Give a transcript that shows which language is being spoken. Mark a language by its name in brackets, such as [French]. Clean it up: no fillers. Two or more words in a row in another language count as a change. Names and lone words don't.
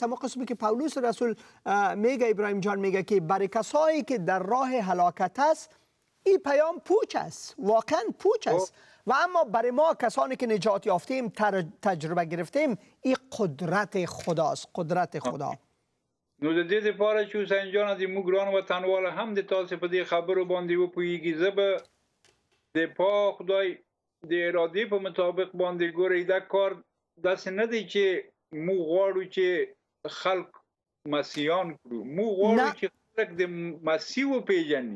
[Persian] اما قسمی که پولس رسول میگه، ابراهیم جان میگه که برای کسایی که در راه هلاکت است این پیام پوچ است، واقعا پوچ است. و اما برای ما کسانی که نجات یافتیم، تجربه گرفتیم، این قدرت خداست، قدرت خدا. [Pashto] نو د دې لپاره چې حسین جان د موږ ګران وطنواله هم د تاسو په دې خبرو باندې وپوهیږي. زه به د پاک خدای د ارادې په مطابق باندې ګورئ دا کار داسې نه دی چې موږ غواړو چې خلک مسیحیان کړو، موږ غواړو چې خلک د مسیح وپېژني.